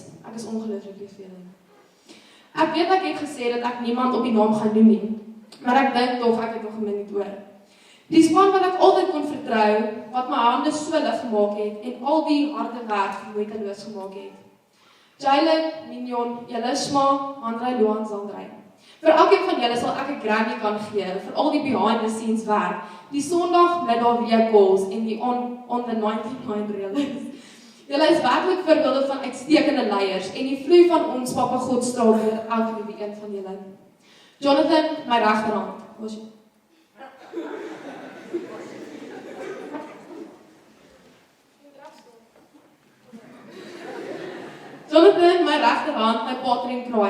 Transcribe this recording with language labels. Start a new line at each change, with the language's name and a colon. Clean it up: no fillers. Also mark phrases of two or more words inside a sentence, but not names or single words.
Afrikaans: Ek is ongelooflik lief vir julle. Ek weet ek het gesê dat ek niemand op die naam gaan noem nie, maar ek dink tog ek het nog 'n minuut oor. Die span wat ek altyd kon vertrou, wat my hande so lig gemaak het en al die harde werk moeiteloos gemaak het. Jalen, Mignon, Elisma, Andrei, Loan, Zandrei. Vir elkeen van julle sal ek 'n Grammy kan gee vir al die
English: behind the scenes
Afrikaans: werk, die Sondag middag weer calls en die
English: on the 99 reels.
Afrikaans: Julle is werklik voorbeelde van uitstekende leiers en die vloei van ons Papa God straal deur elke een van julle. Jonathan, my regterhand. Was jy? Jonathan, my regterhand, my pater en kraai.